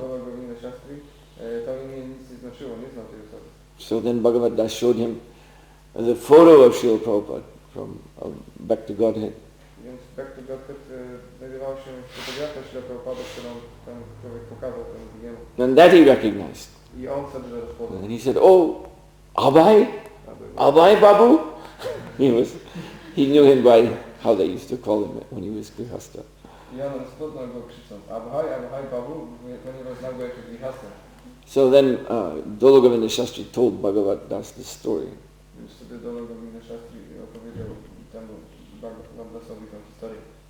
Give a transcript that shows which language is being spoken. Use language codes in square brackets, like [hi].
[pl] Dola Govinda Shastri, to imię nic nie znaczyło, nie znał tej osoby. [en] So then Bhagavad Das showed him the photo of Srila Prabhupada from Back to Godhead. [pl] Więc Back to Godhead znajdowała się fotografia Srila Prabhupada, którą ten człowiek pokazał temu drugiemu. [en] And that he recognized. [pl] I on wtedy rozpoznał. [en] And he said, oh, Abhay? Abhay Babu? He knew him by how they used to call him when he was Grihastha. [pl] I on rozpoznał go krzycząc Abhay, Abhay Babu, ponieważ znał go jako Grihastha. [en] So then Dola Govinda Shastri told Bhagavad Das this story. [pl] Więc wtedy Dola Govinda Shastri opowiedział temu Bhagavad Dasowi tę historię.